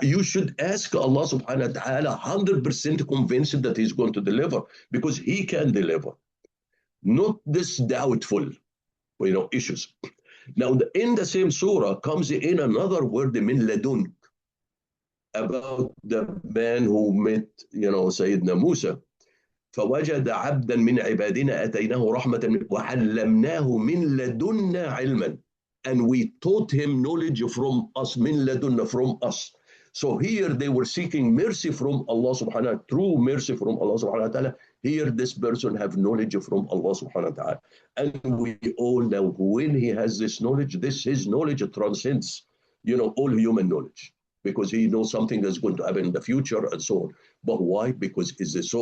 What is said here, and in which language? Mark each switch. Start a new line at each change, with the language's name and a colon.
English: You should ask Allah subhanahu wa ta'ala 100% convinced that he's going to deliver, because he can deliver. Not this doubtful, issues. Now, in the same surah comes in another word, min ladun, about the man who met, Sayyidina Musa.
Arabic: فوجد عبدا من عبادنا أتيناه رحمة وعلمناه من لدنا علما.
English: And we taught him knowledge from us,
Arabic: min ladunna,
English: from us. So here they were seeking mercy from Allah subhanahu wa ta'ala, true mercy from Allah subhanahu wa ta'ala. Here this person have knowledge from Allah subhanahu wa ta'ala. And we all know when he has this knowledge, his knowledge transcends, all human knowledge, because he knows something that's going to happen in the future and so on. But why? Because is this so?